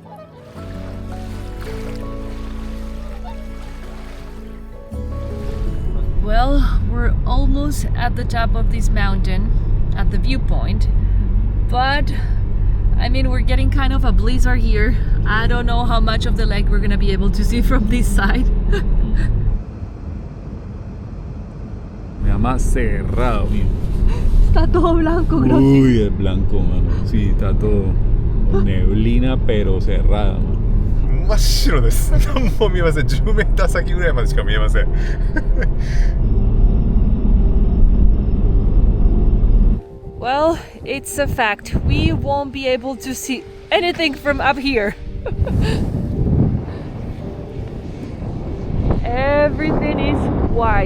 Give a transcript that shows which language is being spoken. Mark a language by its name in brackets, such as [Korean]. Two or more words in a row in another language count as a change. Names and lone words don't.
[English] Well, we're almost at the top of this mountain, at the viewpoint, but I mean, we're getting kind of a blizzard here. I don't know how much of the lake we're gonna be able to see from this side. [Spanish] Me llama cerrado, mira. Está todo blanco, Uy, es blanco, mano. Sí, está todo neblina, pero cerrada, mano. [Japanese] 真っ白です。何も見えません。10メーター先ぐらいまでしか見えません。 [English] Well, it's a fact. We won't be able to see anything from up here. Everything is white.